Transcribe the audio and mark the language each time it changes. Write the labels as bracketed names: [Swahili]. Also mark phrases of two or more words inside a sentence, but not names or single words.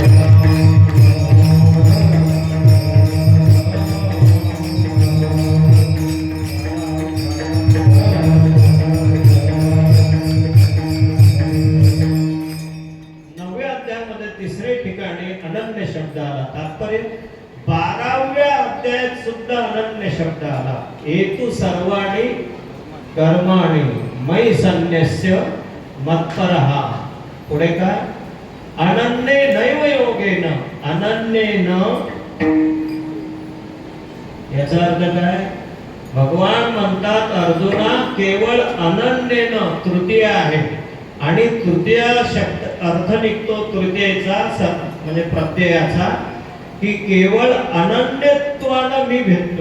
[Marathi] तिसरे ठिकाणी अनन्य शब्द आला. तात्पर्य 12व्या अध्यायात सुद्धा अनन्य शब्द आला. [Sanskrit] हेतु सर्वाणी कर्माणि मयि संन्यस्य मत्परः. [Marathi] पुढे काय? [Sanskrit] अनन्ये नैव योगेन. [Marathi] अनन्येन याचा अर्थ काय? भगवान म्हणतात अर्जुना केवळ अनन्येन तृतीय आहे आणि तृतीय शब्द अर्थ निघतो तृतीयेचा म्हणजे प्रत्ययाचा, की केवळ अनन्यत्वानं मी भेटतो.